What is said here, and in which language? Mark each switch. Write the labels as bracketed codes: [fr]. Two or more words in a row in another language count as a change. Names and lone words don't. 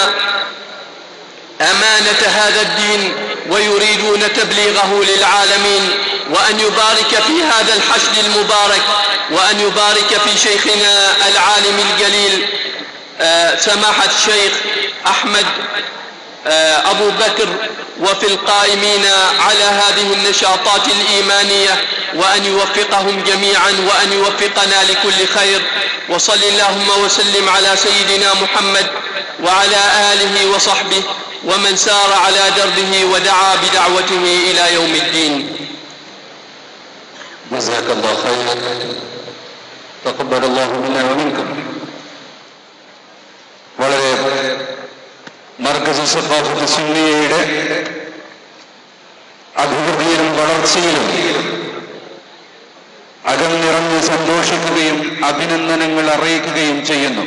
[ar] أمانة هذا الدين ويريدون تبليغه للعالمين، وأن يبارك في هذا الحشد المبارك، وأن يبارك في شيخنا العالم الجليل سماحة الشيخ أحمد أبو بكر، وفي القائمين على هذه النشاطات الإيمانية، وأن يوفقهم جميعا وأن يوفقنا لكل خير. وصل اللهم وسلم على سيدنا محمد وعلى آله وصحبه ومن سار على دربه ودعا بدعوته إلى يوم الدين. جزاك الله خيرا تقبل الله منا ومنكم. [ml] വളരെ മർകസ് സഖാഫത്ത് സുന്നിയയുടെ അഭിവൃദ്ധിയിലും വളർച്ചയിലും അകം നിറഞ്ഞ് സന്തോഷിക്കുകയും അഭിനന്ദനങ്ങൾ അറിയിക്കുകയും ചെയ്യുന്നു.